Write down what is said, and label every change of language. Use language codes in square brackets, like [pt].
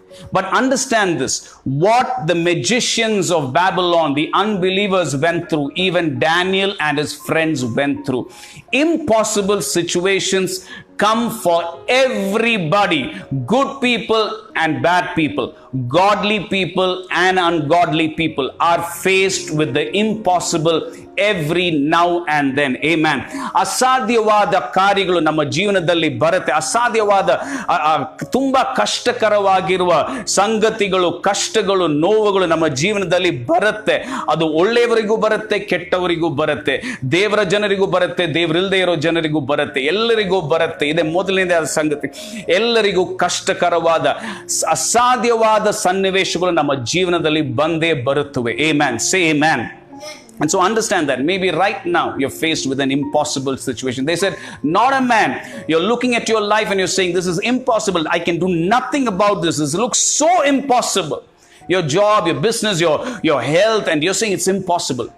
[en] But understand this, what the magicians of Babylon, the unbelievers went through, even Daniel and his friends went through. Impossible situations come for everybody, good people and bad people, godly people and ungodly people are faced with the impossible every now and then. Amen. [kn] ಅಸಾಧ್ಯವಾದ ಕಾರ್ಯಗಳು ನಮ್ಮ ಜೀವನದಲ್ಲಿ ಬರುತ್ತೆ. ಅಸಾಧ್ಯವಾದ ತುಂಬಾ ಕಷ್ಟಕರವಾಗಿರುವ ಸಂಗತಿಗಳು, ಕಷ್ಟಗಳು, ನೋವುಗಳು ನಮ್ಮ ಜೀವನದಲ್ಲಿ ಬರುತ್ತೆ. ಅದು ಒಳ್ಳೆಯವರಿಗೂ ಬರುತ್ತೆ, ಕೆಟ್ಟವರಿಗೂ ಬರುತ್ತೆ, ದೇವರ ಜನರಿಗೂ ಬರುತ್ತೆ, ದೇವರಿಲ್ಲದೆ ಇರೋ ಜನರಿಗೂ ಬರುತ್ತೆ, ಎಲ್ಲರಿಗೂ ಬರುತ್ತೆ. ಇದೆ ಮೊದಲನೇದಾದ ಸಂಗತಿ. ಎಲ್ಲರಿಗೂ ಕಷ್ಟಕರವಾದ ಅಸಾಧ್ಯವಾದ ಸನ್ನಿವೇಶಗಳು ನಮ್ಮ ಜೀವನದಲ್ಲಿ ಬಂದೇ ಬರುತ್ತವೆ. [en] Amen. Say amen. And so understand that maybe right now you're faced with an impossible situation. They said, not a man. You're looking at your life and you're saying, this is impossible. I can do nothing about this. This looks so impossible. Your job, your business, your health, and you're saying it's impossible.